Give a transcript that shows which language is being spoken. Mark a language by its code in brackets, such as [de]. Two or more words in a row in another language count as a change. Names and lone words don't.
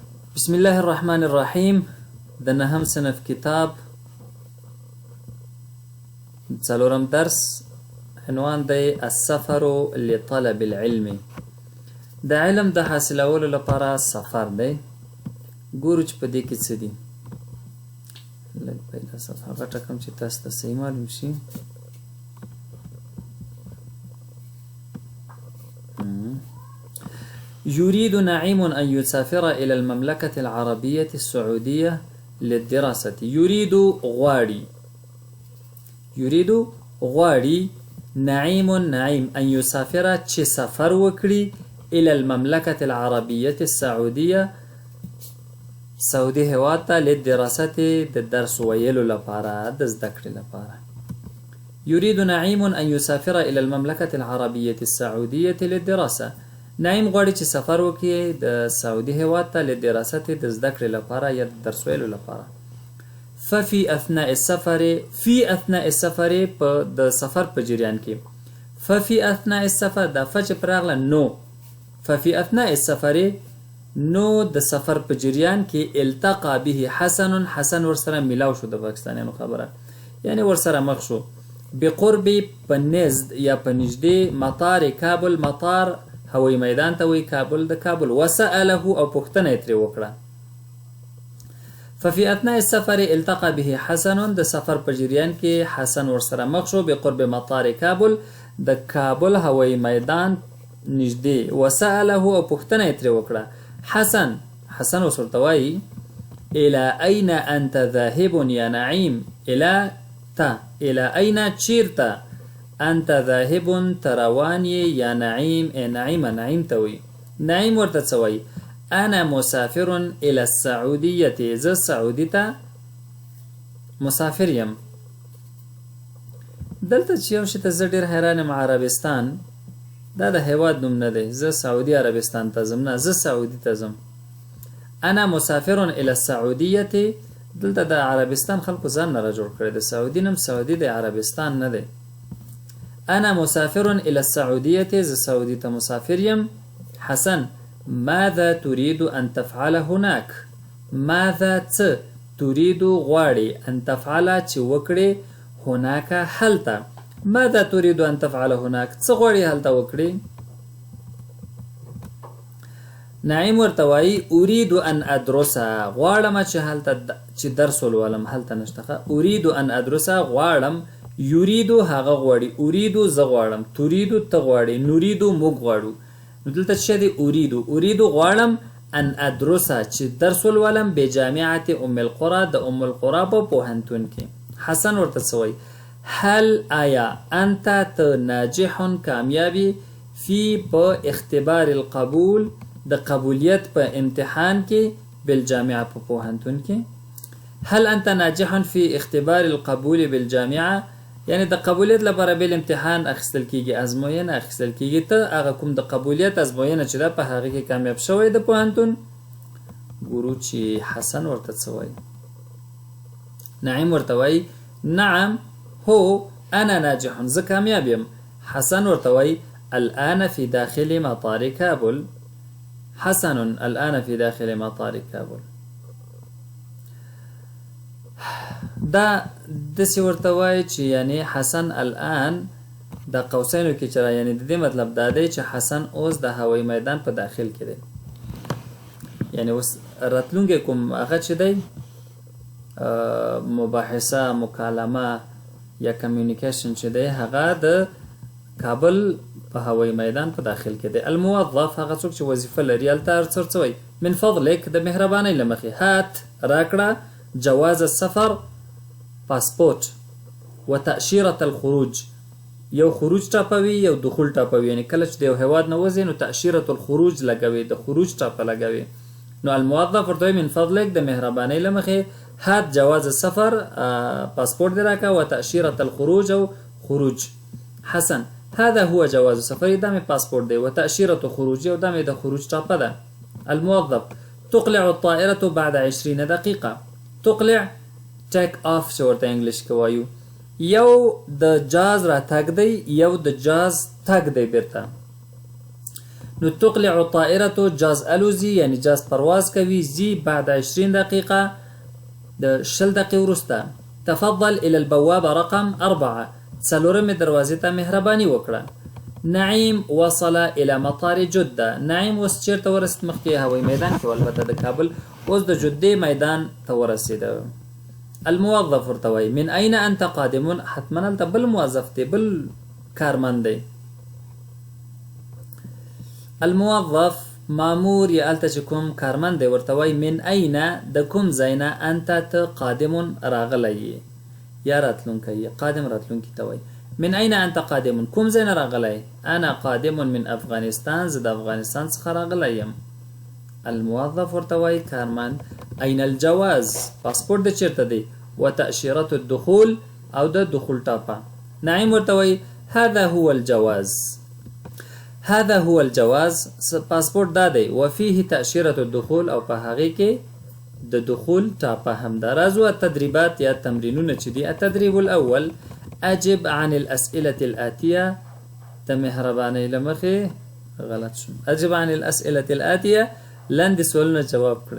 [ar] بسم الله الرحمن الرحيم. [ps] د نهم صنف کتاب څلورم درس عنوان دی [ar] السفر لطلب العلم. [ps] د علم د حاصلولو لپاره سفر دی. ګورو چې په دې کې څه دي. لږ پیدا صفحه غټه کړم چې تاسو ته صحیح معلوم شي. [ar] يريد نعيم أن يسافر إلى المملكة العربية السعودية للدراسة. يريد غواري نعيم أن يسافر [ps] چه سفر وكري [ar] إلى المملكة العربية السعودية [ps] سعودي هواتا [ar] للدراسة [ps] الدرس ويلو لپاره دز ذكر لپاره. [ar] يريد نعيم أن يسافر إلى المملكة العربية السعودية للدراسة. [ps] نعیم غواړي چې سفر وکړي د سعودي هیواد ته لدراسة د زده کړې لپاره یا د درس ویلو لپاره. [ar] ففي اثناء السفر [ps] په د سفر په جریان کې. [ar] ففي اثناء السفر [ps] دا ف چې پراغله نو [ar] ففي اثناء السفر [ps] نو د سفر په جریان کې [ar] التقى به حسن [ps] ورسره ملاو شو. د پاکستانیانو خبره یعنی ورسره مخ شو. بقرب په نزد یا په نږدې مطار کابل. مطار هوایی میدان ته وی کابل د کابل. وسأله او پوښتنه یې ترې وکړه. [ar] ففي اثناء السفر التقى به حسن [ps] د سفر په جریان کې حسن ورسره مخ شو. [ar] بقرب مطار کابل [ps] د کابل هوایی میدان نږدې. وسأله او پوښتنه یې ترې وکړه. [ar] حسن [ps] ورته وایي [ar] الى اين انت ذاهب يا نعيم. الى اين چیرته انت ذاهب ترواني يا نعيم. [ps] نعيم توي. نعيم ورته څه وایي [ar] انا مسافر الى السعوديه. [ps] زه سعودي ته مسافر یم. دلته چې یو شي ته زه ډېر حیران یم. عربستان دا د هیواد نوم نه دی. زه سعودي عربستان ته ځم نه، زه سعودي ته ځم. [ar] انا مسافر الى السعوديه. [ps] دلته د عربستان خلکو ځان نه را جوړ کړی. د سعودي نوم سعودي د عربستان نه دی. [ar] أنا مسافر إلى السعودية. [ps] زه سعودي ته مسافر یم. [ar] حسن ماذا تريد أن تفعل هناك. ماذا څه تريد غواړي أن تفعل چې وکړي هناك هلته. ماذا تريد أن تفعل هناك [ps] څه غواړي هلته وکړي. نعیم ورته وایي [ar] أريد أن أدرس. [ps] غواړم چې هلته چې درس ولولم. هلته نشته. [ar] أريد أن أدرس [ps] غواړم. یریدو هغه غواړي. اریدو زه غواړم. تریدو ته غواړي. نریدو موږ غواړو. نو دلته څه دی؟ اریدو غواړم [ar] ان ادرسه [ps] چې درس ولولم [ar] بجامعة ام القرى [ps] د ام القرى په پوهنتون کې. حسن ورته څه وایي هل آیا انت ته ناجح کامیابی فی په [ar] اختبار القبول [ps] د قبولیت په امتحان کې بالجامعه په پوهنتون کې. [ar] هل انت ناجح فی اختبار القبول بالجامعه [ps] یعنی د قبولیت لپاره بل امتحان اخیستل کیږي، ازموینه اخیستل کیږي. ته هغه کوم د قبولیت ازموینه چې ده په هغه کې کامیاب شوی د پوهنتون. ګورو چې حسن ورته څه وایي. نعیم ورته وایي نعم هو [ar] انا ناجح. [ps] زه کامیاب یم. [ar] حسن [ps] ورته وایي [ar] الان فی داخل مطار کابل. حسن الان فی داخل مطار کابل. [ps] دا داسې ورته وایي چې یعنی حسن الان د قوسینو کې چې یعنی د دې مطلب دا دی چې حسن اوس د هوایي میدان په داخل کې دی. یعنی اوس راتلونکی کوم هغه چې دی مباحثه مکالمه یا کمیونیکیشن چې دی هغه د کابل په هوایي میدان په داخل کې دی. الموظف هغه څوک چې وظیفه لري. هلته هر څه وایي [ar] من فضلک [ps] د مهربانۍ له مخې هات راکړه [ar] جواز السفر [ps] پاسپورت [ar] و تأشیرة الخروج. [ps] یو خروج ټاپوي یو دخول ټاپوي. یعنی کله چې د یو هیواد نه وځي نو [ar] تأشیرة الخروج [ps] لګوي، د خروج ټاپه لګوي. نو الموظف ورته [ar] من فضلک [ps] د مهربانۍ له مخې هات [ar] جواز السفر [ps] پاسپورت دې راکړه [ar] و تأشیرة الخروج [ps] او خروج. [ar] حسن هذا هو جواز السفر. [ps] دا مې پاسپورت دی. [ar] و تأشیرة خروج [ps] او دا مې د خروج ټاپه ده. [ar] الموظف تقلع الطائرة بعد 20 دقيقة. [ps] تقلع ټیک آف چې ورته انګلیش کې وایو. یو د جاز را تګ دی یو د جاز تګ دی بیرته. نو [ar] تقلع الطائرة [ps] جاز الوزي يعني جاز پرواز کوي زي [ar] بعد 20 دقيقة [ps] د شل دقيقة ورسته. [ar] تفضل إلى البوابة رقم 4 [ps] څلورمې دروازې ته مهرباني وکړه. [ar] نعيم وصل إلى مطار جدة. [ps] نعيم اوس چیرته ورسېد؟ مخکې هوایي میدان کې البته د کابل، اوس د جدې میدان ته ورسېد. [ar] الموظف [ps] ورته وایي [ar] من أين أنت قادم؟ [ps] حتما هلته بل موظف دی، بل کارمند دی. الموظف مامور یا هلته چې کوم کارمند دی ورته وایي [ar] من أين [ps] د کوم ځای نه انت ته قادم راغلی یا راتلونکی. قادم راتلونکی ته وایي. [ar] من أين أنت قادم؟ [ps] کوم ځای نه راغلی؟ [ar] أنا قادم من أفغانستان. [ps] زه د افغانستان څخه راغلی یم. الموظف ورته وایي کارمند [ar] أين الجواز؟ [ps] پاسپورت د چیرته دی؟ [ar] وتأشيرة الدخول [ps] او د دخول ټاپه. نعیم ورته وایي [ar] هذا هو الجواز. هذا هو الجواز [ps] پاسپورت دا دی. [ar] وفيه تأشيرة الدخول [ps] او په هغې کې د دخول ټاپه هم ده. راځو التدريبات یا تمرینونه چې دي. [ar] التدريب الأول أجب عن الأسئلة الآتية. [ps] تمهرباني لمخي غلط شو. [ar] أجب عن الأسئلة الآتية. [ps] لاندې سوالونه جواب کړئ.